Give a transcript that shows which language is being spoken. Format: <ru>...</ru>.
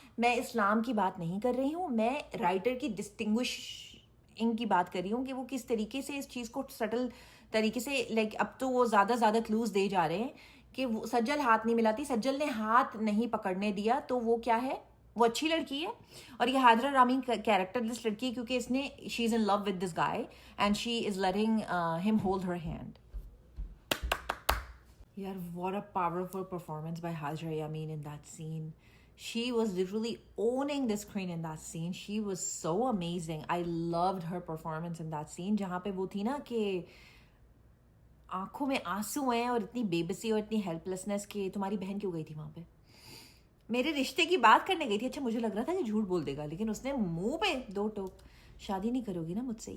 <ur>میں اسلام کی بات نہیں کر رہی ہوں، میں رائٹر کی ڈسٹنگوشنگ کی بات کر رہی ہوں کہ وہ کس طریقے سے اس چیز کو سٹل طریقے سے لائک اب تو وہ زیادہ کلوز دے جا رہے ہیں کہ سجل ہاتھ نہیں ملاتی، سجل نے ہاتھ نہیں پکڑنے دیا تو وہ کیا ہے، وہ اچھی لڑکی ہے. اور یہ حاضرہ رامین کیریکٹر دس لڑکی ہے کیونکہ اس نے</ur> <en>She is in love with this guy and she is letting him hold her hand. یار what a powerful performance by Hajra Yamin in that scene. She was literally owning the screen in that scene. She was so amazing. I loved her performance in that scene</en> <ur>جہاں پہ وہ تھی نا کہ آنکھوں میں آنسو ہیں اور اتنی بے بسی اور اتنی ہیلپ لیسنس کہ تمہاری بہن کیوں گئی تھی وہاں پہ، میرے رشتے کی بات کرنے گئی تھی. اچھا مجھے لگ رہا تھا کہ جھوٹ بول دے گا لیکن اس نے منہ پہ 2 ٹوک، شادی نہیں کرو گی نا مجھ سے.</ur>